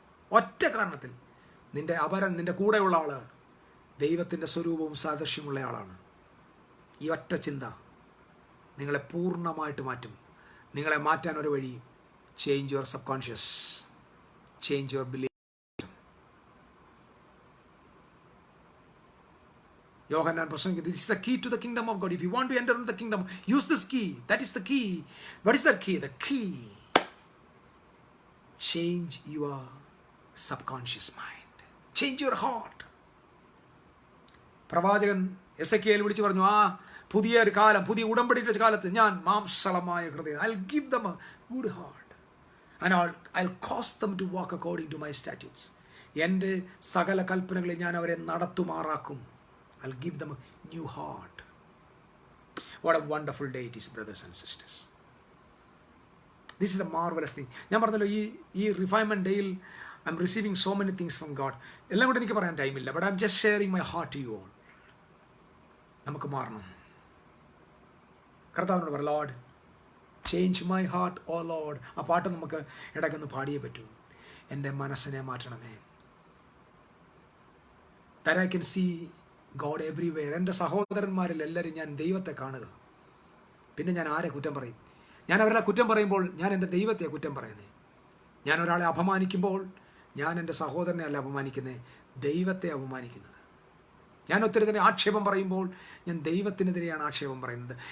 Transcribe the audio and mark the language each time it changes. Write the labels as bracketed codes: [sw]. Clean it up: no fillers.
[ml] ഒറ്റ കാരണത്തിൽ നിന്റെ കൂടെയുള്ള ആള് ദൈവത്തിൻ്റെ സ്വരൂപവും സാദൃശ്യമുള്ള ആളാണ്. ഈ ഒറ്റ ചിന്ത നിങ്ങളെ പൂർണ്ണമായിട്ട് മാറ്റും. നിങ്ങളെ മാറ്റാൻ ഒരു വഴി, [en] Change your subconscious, change your belief. [ml] യോഹന്നാൻ പ്രസംഗിക്കുന്നു, [en] this is the key to the kingdom of God. If you want to enter into the kingdom, use this key. That is the key. What is that key? The key. Change your subconscious mind. Change your heart. [ml] പ്രവാചകൻ Ezekiel വിളിച്ചു പറഞ്ഞു, പുതിയ ഒരു കാലം, പുതിയ ഉടമ്പടിയുടെ കാലത്ത് ഞാൻ മാംസളമായ ഹൃദയം, [en] I'll give them a good heart and I'll cause them to walk according to my statutes. [ml] എൻ്റെ സകല കൽപ്പനകളിൽ ഞാൻ അവരെ നടത്തുമാറാക്കും. [en] I'll give them a new heart. What a wonderful day it is, brothers and sisters. This is a marvelous thing. [ml] ഞാൻ പറഞ്ഞല്ലോ, ഈ refinement ഡേയിൽ [en] I'm receiving so many things from God. [ml] എല്ലാം കൂടെ എനിക്ക് പറയാൻ ടൈമില്ല. [en] But I'm just sharing my heart to you all. [ml] നമുക്ക് മാറണം. കർത്താവിനോട് പറ, [en] Lord change my heart, oh lord. [ml] ആ പാട്ട് നമുക്ക് ഇടയ്ക്കൊന്ന് പാടിയേ പറ്റൂ. എൻ്റെ മനസ്സിനെ മാറ്റണമേ. [en] That I can see God everywhere. [ml] എൻ്റെ സഹോദരന്മാരിൽ എല്ലാവരും ഞാൻ ദൈവത്തെ കാണുക. പിന്നെ ഞാൻ ആരെ കുറ്റം പറയും? ഞാൻ അവരുടെ കുറ്റം പറയുമ്പോൾ ഞാൻ എൻ്റെ ദൈവത്തെ കുറ്റം പറയുന്നത്. ഞാൻ ഒരാളെ അപമാനിക്കുമ്പോൾ ഞാൻ എൻ്റെ സഹോദരനെ അല്ല അപമാനിക്കുന്നത്, ദൈവത്തെ അപമാനിക്കുന്നത്. ഞാൻ ഒത്തിരി ആക്ഷേപം പറയുമ്പോൾ ഞാൻ ദൈവത്തിനെതിരെയാണ് ആക്ഷേപം പറയുന്നത്.